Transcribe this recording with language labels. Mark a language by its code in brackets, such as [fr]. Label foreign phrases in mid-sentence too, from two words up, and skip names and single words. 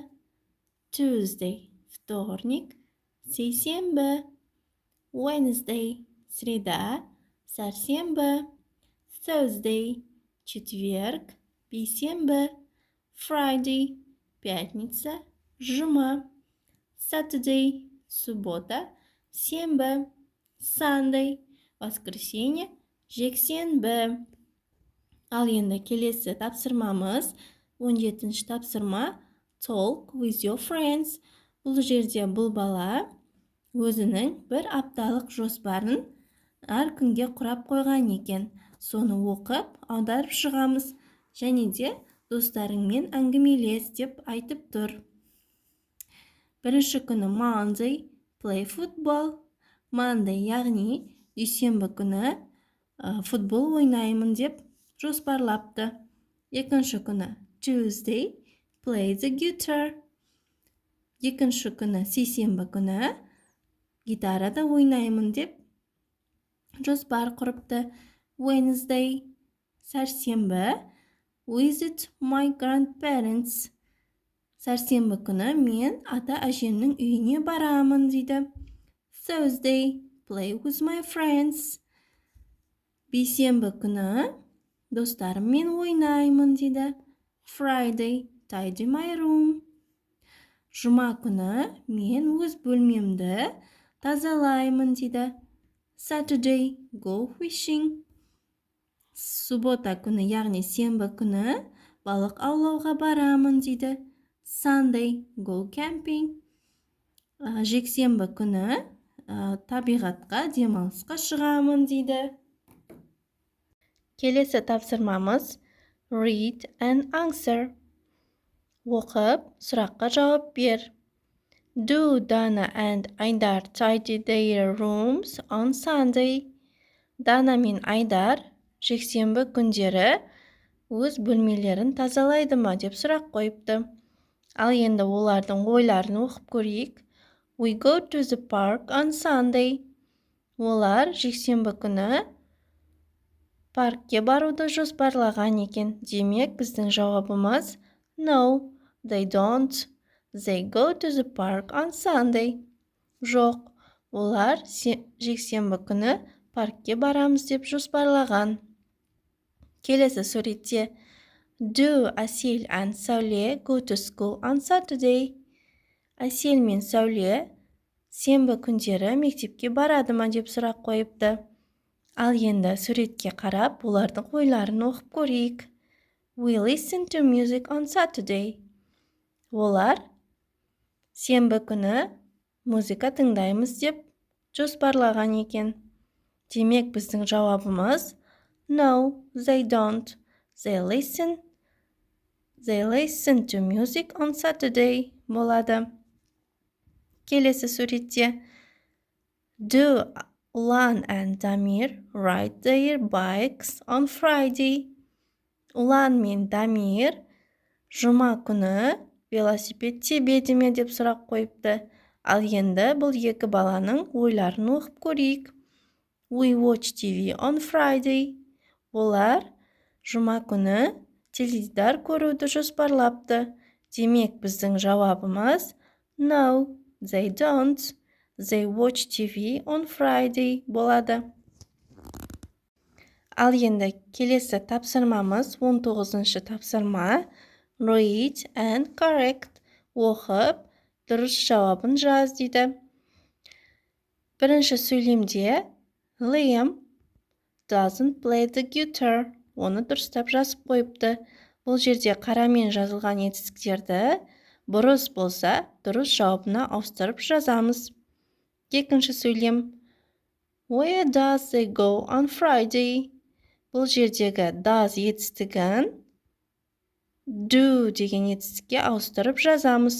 [en] Tuesday, вторник, сейсенбі, Wednesday, среда, сәрсенбі, Thursday, четверг, бейсенбі, Friday, пятница, жұма, Saturday, суббота, сенбі, Sunday, воскресенье, жексенбі. [kk] Ал енді келесі тапсырмамыз 17-ші тапсырма [en] Talk with your friends. [kk] Бұл жерде бұл бала өзінің бір апталық жоспарын әр күнге құрап қойған екен. Соны оқып, аударып шығамыз. Және де достарыңмен әңгімелес деп айтып тұр. Бірінші күні [en] Monday, play football. Monday, [kk] яғни дүйсенбі күні футбол ойнаймын деп жоспарлапты. Екінші күні [en] Tuesday, play the guitar. [kk] Екінші күні сейсенбі күні гитарада ойнаймын деп жоспар құрыпты. [en] Wednesday, сәрсенбі, visit my grandparents. [kk] Сәрсенбі күні мен ата-әжемнің үйіне барамын дейді. [en] Thursday, play with my friends. [kk] Бейсенбі күні достарыммен ойнаймын дейді. [en] Friday, tidy my room. [kk] Жұма күні мен өз бөлмемді тазалаймын дейді. [en] Saturday, go fishing. [kk] Суббота күні, яғни сенбі күні балық аулауға барамын дейді. [en] Sunday, go camping. [kk] Жексенбі күні табиғатқа демалысқа шығамын дейді. Келесі тапсырмамыз [en] Read and answer. [kk] Оқып, сұраққа жауап бер. [en] Do Dana and Айдар tidy their rooms on Sunday? [kk] Дана мен Айдар жексенбі күндері өз бөлмелерін тазалайды ма деп сұрақ қойыпты. Ал енді олардың ойларын оқып көрейік. [en] We go to the park on Sunday. [kk] Олар жексенбі күні паркке баруды жоспарлаған екен. Демек, біздің жауабымыз [en] No, they don't. They go to the park on Sunday. [kk] Жоқ, олар жексенбі күні паркке барамыз деп жоспарлаған. Келесі суретте [en] Do Әсел and Сәуле go to school on Saturday? [kk] Әсел мен Сәуле сенбі күндері мектепке барады ма деп сұрақ қойыпты. Ал енді суретке қарап, олардың ойларын оқып көрейік. [en] We listen to music on Saturday. [kk] Олар сенбі күні музыка тыңдаймыз деп жоспарлаған екен. Демек, біздің жауабымыз [en] No, they don't. They listen to music on Saturday болады. [kk] Келесі суретте [en] Do Ulan and Damir ride their bikes on Friday? [kk] Улан мен Дамир жұма күні велосипед тебеді ме деп сұрақ қойыпты. Ал енді бұл екі баланың ойларын оқып көрейік. [en] We watch TV on Friday. [kk] Олар жұма күні теледидар көруді жоспарлапты. Демек, біздің жауабымыз [en] No, they don't. They watch TV on Friday болады. [kk] Ал енді келесі тапсырмамыз 19-шы тапсырма [en] Read and correct. [kk] Оқып, дұрыс жауабын жаз дейді. Бірінші сөйлемде [en] Liam doesn't play the guitar. [kk] Оны дұрыстап жазып қойыпты. Бұл жерде қарамен жазылған етістіктерді бұрыс болса, дұрыс жауабына ауыстырып жазамыз. Екінші сөйлем [en] Where does they go on Friday? [kk] Бұл жердегі does етістігін do деген етістікке ауыстырып жазамыз.